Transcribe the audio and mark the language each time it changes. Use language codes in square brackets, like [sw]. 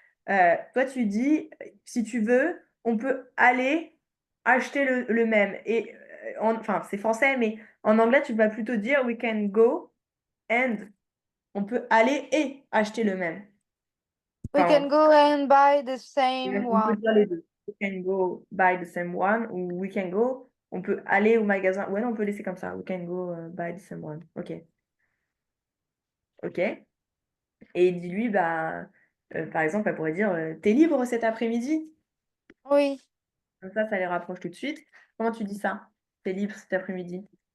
[fr] Toi, tu dis, si tu veux, on peut aller acheter le même. Et enfin, c'est français, mais en anglais, tu vas plutôt dire [en] we can go and [fr] on peut aller et acheter le même. [en] We [fr] Enfin, [en] can go and buy the same [fr] on peut [en] one. [fr] dire les deux. [en] We can go buy the same one [fr] ou [en] we can go. [fr] On peut aller au magasin. Ouais, non, on peut laisser comme ça. [en] We can go buy the same one. [fr] Ok. Ok. Et dis-lui, bah, par exemple, elle pourrait dire t'es libre cet après-midi? Oui. Comme ça les rapproche tout de suite. Comment tu dis ça? T'es libre cet après-midi?